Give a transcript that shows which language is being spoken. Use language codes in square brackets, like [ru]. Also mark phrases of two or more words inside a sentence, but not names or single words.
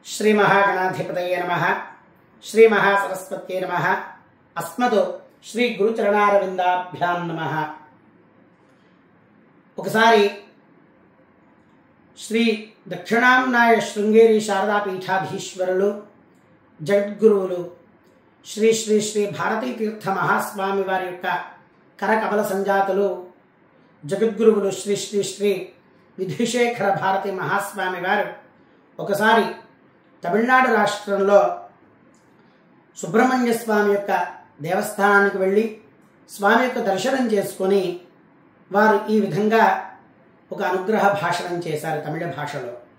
[sa] श्री महागणाधिपतये नमः। श्री महासरस्वत्यै नमः। अस्मदो श्री गुरुचरणारविंदाभ्यां नमः। [te] ఒకసారి శ్రీ దక్షిణాంనాయ శృంగేరి శారదా పీఠాధీశ్వరులు జగద్గురువులు శ్రీ శ్రీ శ్రీ భారతీ తీర్థ మహాస్వామి వారి యొక్క కరకమల సంజాతులు జగద్గురువులు శ్రీ శ్రీ శ్రీ విధుశేఖర భారతి మహాస్వామి వారు ఒకసారి తమిళనాడు రాష్ట్రంలో సుబ్రహ్మణ్య స్వామి యొక్క దేవస్థానానికి వెళ్ళి స్వామి యొక్క దర్శనం చేసుకొని వారు ఈ విధంగా ఒక అనుగ్రహ భాషణం చేశారు తమిళ భాషలో.